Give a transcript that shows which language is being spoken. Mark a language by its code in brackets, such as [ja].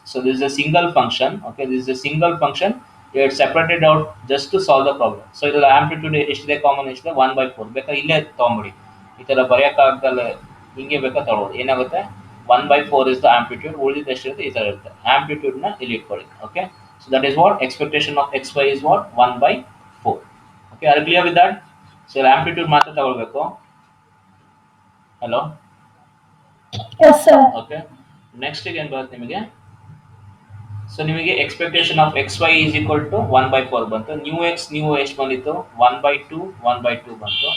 [en] So this is a single function. Okay, this is a single function, it separated out just to solve the problem. [kn] So ಇದ್ರಲ್ಲಿ amplitude ಎಷ್ಟಿದೆ, common ಎಷ್ಟಿದೆ 1/4. ಬೇಕಾ ಇಲ್ಲೇ ತೊಗೊಂಬಿಡಿ, ಈ ಥರ ಬರೆಯೋಕ್ಕಾಗದಲ್ಲ ಹಿಂಗೆ ಬೇಕಾ ತಗೊಳ್ಳೋದು. ಏನಾಗುತ್ತೆ 1/4 ಇಸ್ ದ ಆಂಪ್ಲಿಟ್ಯೂಡ್, ಉಳಿದಿದ್ದು ಎಷ್ಟಿರುತ್ತೆ ಈ ಥರ ಇರುತ್ತೆ. ಆಂಪ್ಲಿಟ್ಯೂಡ್ನ ಇಲ್ಲಿ ಇಟ್ಕೊಳ್ಳಿ. [en] Okay, so that is what expectation of xy is what 1/4. Okay, are you clear with that? [kn] So amplitude ಮಾತ್ರ ತಗೊಳ್ಬೇಕು. Hello, [en] Yes, sir. [kn] Okay, next ಏನು ಬರುತ್ತೆ ನಿಮಗೆ. [en] So ನಿಮಗೆ expectation of X Y is equal to 1/4 ಬಂತು. [kn] New X ನೀವು ಎಷ್ಟು ಬಂದಿತ್ತು 1/2 ಬಂತು.